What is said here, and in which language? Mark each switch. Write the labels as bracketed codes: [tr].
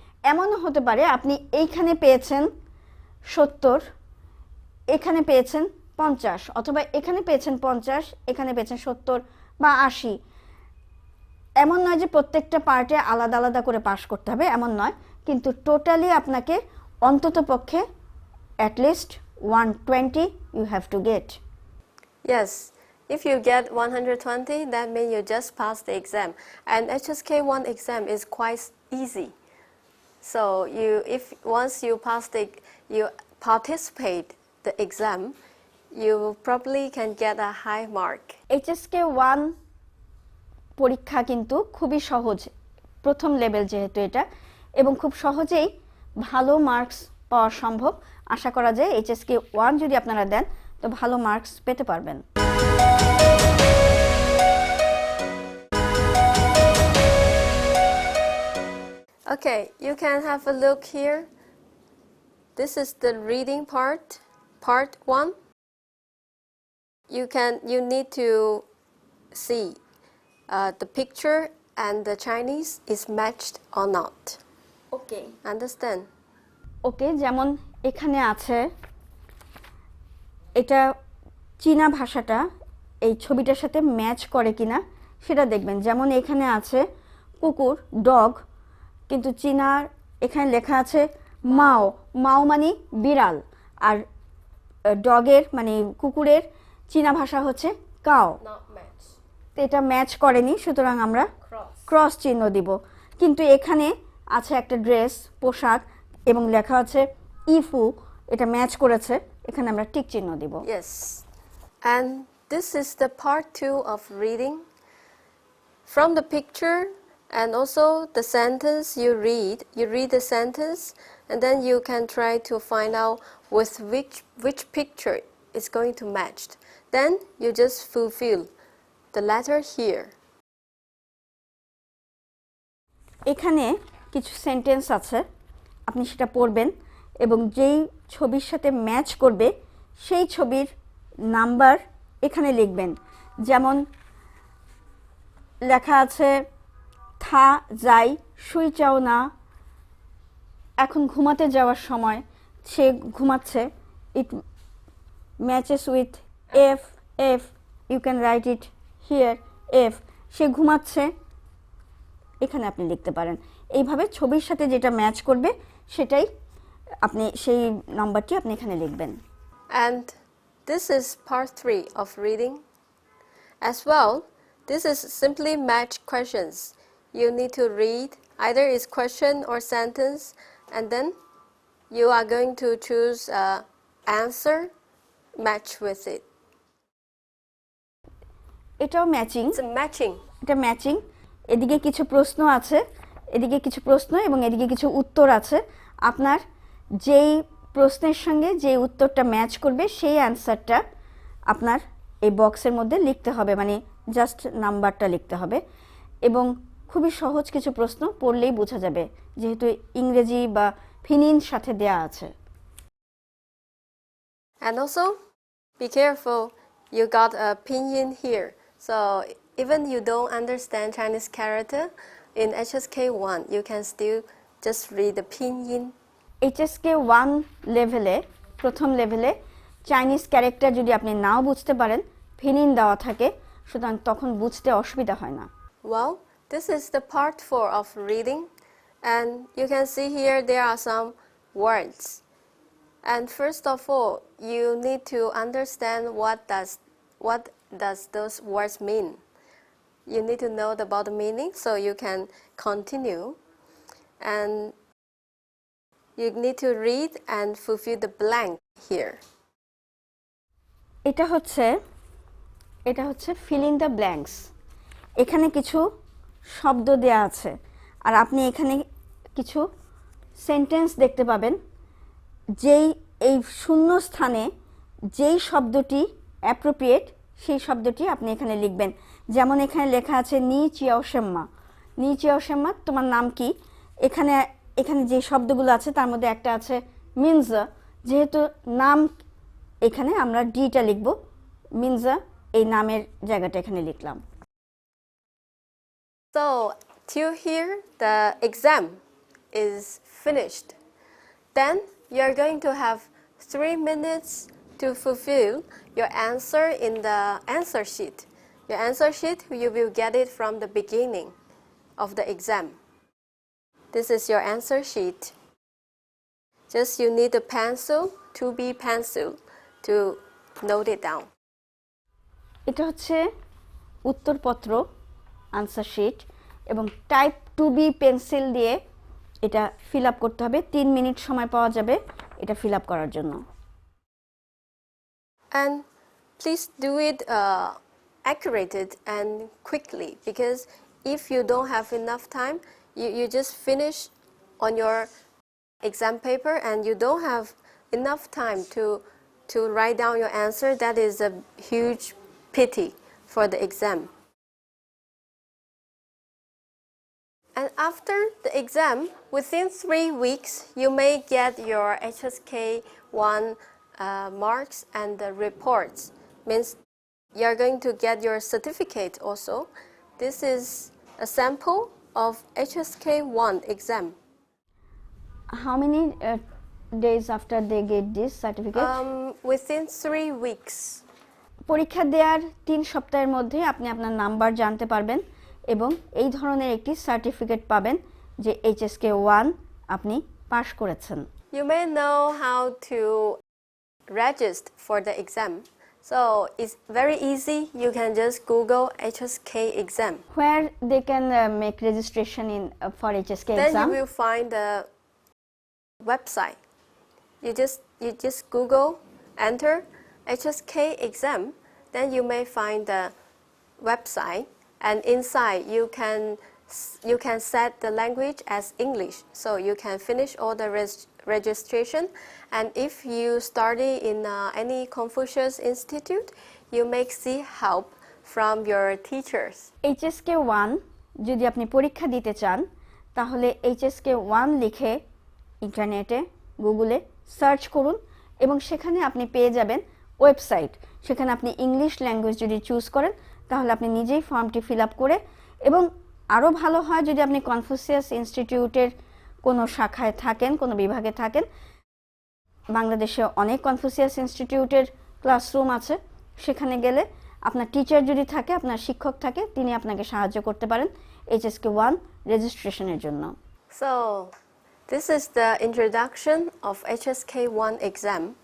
[bn] এমনও হতে পারে আপনি এইখানে পেয়েছেন 70, এখানে পেয়েছেন 50, অথবা এখানে পেয়েছেন 50, এখানে পেয়েছেন 70 বা 80। এমন নয় যে প্রত্যেকটা পার্টে আলাদা আলাদা করে পাস করতে হবে, এমন নয়, কিন্তু টোটালি আপনাকে অন্ততপক্ষে at least 120 [en] you have to get. Yes, If you get 120, that means you just passed the exam. And HSK1 exam is quite easy. So if once you you participate the exam, you probably can get a high mark. [bn] HSK1 পরীক্ষা কিন্তু খুবই সহজ, প্রথম level যেহেতু এটা, এবং খুব সহজেই ভালো মার্কস পাওয়া সম্ভব। আশা করা যায় HSK1 যদি আপনারা দেন তো ভালো মার্কস পেতে পারবেন। [en] Okay, you can have a look here. This is the reading part 1. You need to see the picture and the Chinese is matched or not. Okay Understand? [bn] ওকে, যেমন এখানে আছে, এটা চীনা ভাষাটা এই ছবিটার সাথে ম্যাচ করে কিনা সেটা দেখবেন। যেমন এখানে আছে কুকুর, ডগ, কিন্তু চীনার এখানে লেখা আছে মাও। মাও মানে বিড়াল, আর ডগের মানে কুকুরের চীনা ভাষা হচ্ছে কাও। [en] Not match. [bn] তো এটা ম্যাচ করেনি, সুতরাং আমরা ক্রস চিহ্ন দিব। কিন্তু এখানে আছে একটা ড্রেস, পোশাক, এবং লেখা আছে ইফু, এটা ম্যাচ করেছে, এখানে আমরা টিক চিহ্ন দিব। [en] Yes. And this is the part 2 of reading. From the picture and also the sentence you read the sentence, and then you can try to find out with which picture is going to match. Then you just fulfill the letter here. [bn] এখানে কিছু sentence আছে, আপনি সেটা পড়বেন এবং যেই ছবির সাথে ম্যাচ করবে সেই ছবির নাম্বার এখানে লিখবেন। যেমন লেখা আছে [zh] থা যাই শুই চাও না, [bn] এখন ঘুমাতে যাওয়ার সময়, সে ঘুমাচ্ছে, [en] It matches with F. You can write it here, [bn] F, সে ঘুমাচ্ছে, এখানে আপনি লিখতে পারেন। এইভাবে ছবির সাথে যেটা ম্যাচ করবে সেটাই আপনি, সেই নাম্বারটি আপনি এখানে লিখবেন। [en] And this is part 3 of reading. As well, this is simply match questions. You need to read either is question or sentence, and then you are going to choose answer match with it. [bn] এটাও matching, [en] It's a matching. [bn] এটা matching. এদিকে কিছু প্রশ্ন আছে, এদিকে কিছু প্রশ্ন এবং এদিকে কিছু উত্তর আছে। আপনার যেই প্রশ্নের সঙ্গে যে উত্তরটা ম্যাচ করবে সেই অ্যান্সারটা আপনার এই বক্সের মধ্যে লিখতে হবে, মানে জাস্ট নাম্বারটা লিখতে হবে। এবং খুবই সহজ কিছু প্রশ্ন, পড়লেই বোঝা যাবে যেহেতু ইংরেজি বা ফিনিন সাথে দেয়া আছে। [en] And also, be careful, you got a pinyin here. So even you don't understand Chinese character, in HSK1, you can still just read the pinyin. HSK1 লেভেলে, প্রথম লেভেলে Chinese character যদি আপনি নাও বুঝতে পারেন, pinyin দেওয়া থাকে, সুতরাং তখন বুঝতে অসুবিধা হয় না। Well, this is the part 4 of reading, and you can see here there are some words. And first of all, you need to understand what does those words mean. You need to know about the meaning so you can continue. And you need to read and fulfill the blank here. [bn] এটা হচ্ছে [en] fill in the blanks। [bn] এখানে কিছু শব্দ দেয়া আছে, আর আপনি এখানে কিছু সেন্টেন্স দেখতে পাবেন। যেই এই শূন্য স্থানে যেই শব্দটি অ্যাপ্রোপ্রিয়েট সেই শব্দটি আপনি এখানে লিখবেন। যেমন এখানে লেখা আছে [zh] নি চিয়াও শেম্মা, নি চিয়াও শেম্মা, [bn] তোমার নাম কি? এখানে যে শব্দগুলো আছে তার মধ্যে একটা আছে মিনজা, যেহেতু নাম এখানে আমরা ডিটা লিখব, মিনজা এই নামের জায়গাটা এখানে লিখলাম। [en] So till here the exam is finished. Then you are going to have 3 minutes to fulfill your answer in the answer sheet. Your answer sheet, you will get it from the beginning of the exam. This is your answer sheet. Just you need a pencil, 2B pencil, to note it down. [bn] এটা হচ্ছে উত্তরপত্র answer sheet এবং type 2B pencil দিয়ে এটা fill up করতে হবে 3 minute সময় পাওয়া যাবে এটা ফিল আপ করার জন্য [en] And please do it accurate and quickly, because if you don't have enough time, you just finish on your exam paper and you don't have enough time to write down your answer. That is a huge pity for the exam. And after the exam, within 3 weeks, you may get your Hsk1 marks and the reports. Means you're going to get your certificate also. This is a sample of Hsk1 exam. How many days after they get this certificate? Within 3 weeks. [bn] পরীক্ষা দেওয়ার 3 সপ্তাহের মধ্যে আপনি আপনার number জানতে পারবেন এবং এই ধরনের একটি সার্টিফিকেট পাবেন যে Hsk1 আপনি পাস করেছেন [en] You may know how to register for the exam. So it's very easy. You can just Google Hsk exam. where they can make registration in for Hsk Then exam you will find the website. You just Google, enter Hsk exam. Then you may find the website, and inside you can set the language as English. So you can finish all the registration. And if you study in any Confucius Institute, you may see help from your teachers. [bn] Hsk1 যদি আপনি পরীক্ষা দিতে চান তাহলে Hsk1 লিখে ইন্টারনেটে গুগলে search করুন এবং সেখানে আপনি পেয়ে যাবেন ওয়েবসাইট সেখানে আপনি ইংলিশ ল্যাঙ্গুয়েজ যদি চুজ করেন তাহলে আপনি নিজেই ফর্মটি ফিল আপ করে এবং আরও ভালো হয় যদি আপনি কনফুসিয়াস ইনস্টিটিউটের কোনো শাখায় থাকেন কোনো বিভাগে থাকেন বাংলাদেশে অনেক কনফুসিয়াস ইনস্টিটিউটের ক্লাসরুম আছে সেখানে গেলে আপনার টিচার যদি থাকে আপনার শিক্ষক থাকে তিনি আপনাকে সাহায্য করতে পারেন Hsk1 রেজিস্ট্রেশনের জন্য [en] So this is the introduction of Hsk1 exam.